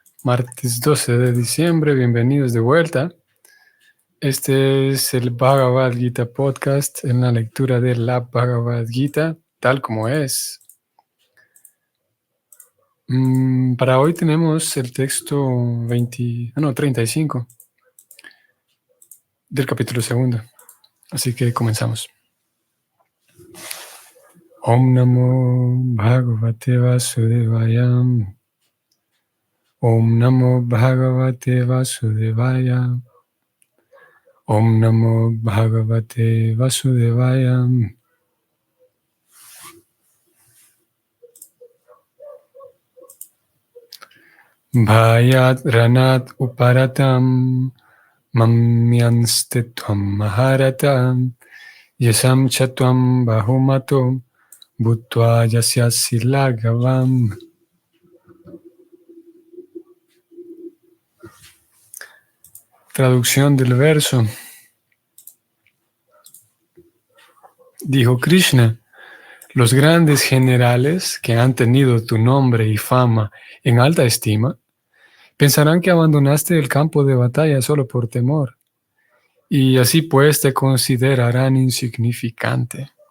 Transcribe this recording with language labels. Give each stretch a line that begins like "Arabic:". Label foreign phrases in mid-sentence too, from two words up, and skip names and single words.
Spanish: Martes 12 de diciembre, bienvenidos de vuelta. Este es el Bhagavad Gita Podcast en la lectura de la Bhagavad Gita, tal como es. Para hoy tenemos el texto 35 del capítulo 2. Así que comenzamos.
Sanskrit: Om Namo Bhagavate Vasudevaya. Om Namo Bhagavate Vasudevaya. Om Namo Bhagavate Vasudevaya. Bhayat Ranat Uparatam Mamyanstitvam Maharatam Yasam Chatvam Bahumato Bhutva Yasyasi Lagavam.
Spanish: Traducción del verso. Dijo Krishna: los grandes generales que han tenido tu nombre y fama en alta estima pensarán que abandonaste el campo de batalla solo por temor, y así pues te considerarán insignificante.